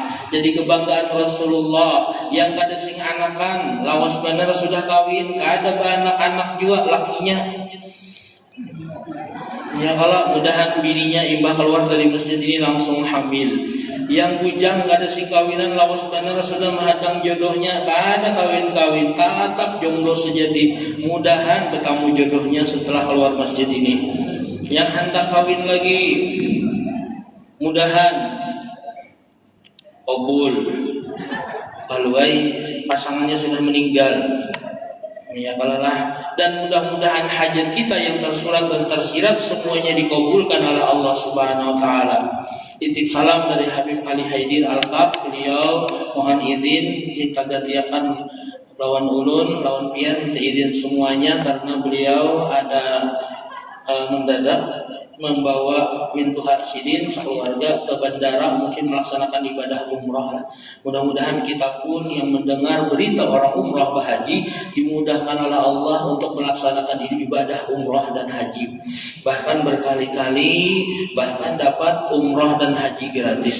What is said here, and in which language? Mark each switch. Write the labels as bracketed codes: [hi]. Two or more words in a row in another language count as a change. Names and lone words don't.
[bjn] Jadi kebanggaan Rasulullah. Yang kada sing anakan, lawas bener sudah kawin, kada anak-anak juga lakinya. Ya kalau mudahan bininya imbah keluar dari masjid ini langsung hamil. Yang bujang kada sing kawinan, lawas bener sudah menghadang jodohnya, kada kawin-kawin, tatap jomblo sejati. [id] Mudahan bertemu jodohnya setelah keluar masjid ini. Yang hendak kawin lagi, mudahan kabul. Kalau pasangannya sudah meninggal, ya kalalah. Dan mudah-mudahan hajat kita yang tersurat dan tersirat semuanya dikabulkan oleh Allah [ar] سبحانه و تعالى. [id] Titip salam dari Habib Ali Haidir Al-Kab. Beliau mohon izin [bjn] minta gantiakan lawan ulun, lawan pian [id] minta izin semuanya karena beliau ada mendadak membawa Mintu Hak Sidin sekeluarga ke bandara, mungkin melaksanakan ibadah umrah. Mudah-mudahan kita pun yang mendengar berita orang umrah berhaji dimudahkan oleh Allah untuk melaksanakan ibadah umrah dan haji, bahkan berkali-kali, bahkan dapat umrah dan haji gratis.